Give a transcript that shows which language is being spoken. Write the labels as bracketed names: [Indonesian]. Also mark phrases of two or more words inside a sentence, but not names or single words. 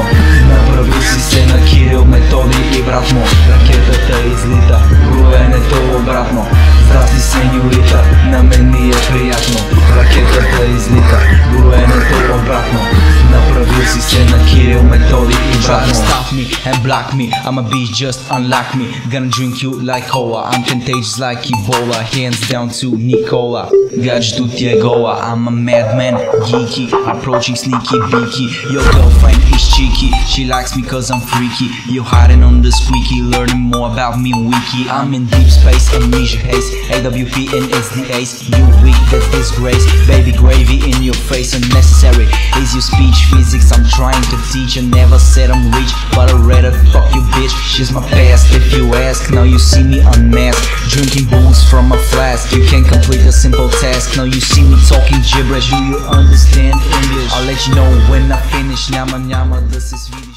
[Bulgarian] Направи си се на Кирил, Методи и брат му. Ракетата излита, броенето обратно. Здрасти, сеньорита, на мен ми е приятно. Ракетата излита, броенето обратно. Направил си се на Кирил, Методи и брат му. [English] Stop me and block me, I'm a beast, just unlock me. Gonna drink you like cola, I'm contagious like Ebola. Hands down to Nicola, [Bulgarian] гаджето ти е гола. [English] I'm a madman, geeky, approaching sneaky beaky. Your girlfriend is cheeky, she likes me cause I'm freaky. You hiding on the squeaky, learning more about me wiki. I'm in deep space, amnesia haze, AWP and SDAs. You weak, that's disgrace, baby gravy in your face. Unnecessary is your speech, physics I'm trying to teach. I never said I'm rich, but I'd rather fuck you bitch. She's my past if you ask, now you see me unmasked. Drinking booze from a flask, you can't complete a simple task. Now you see me talking gibberish, do you understand English? I'll let you know when I finish. [Bulgarian] Няма да се свиди.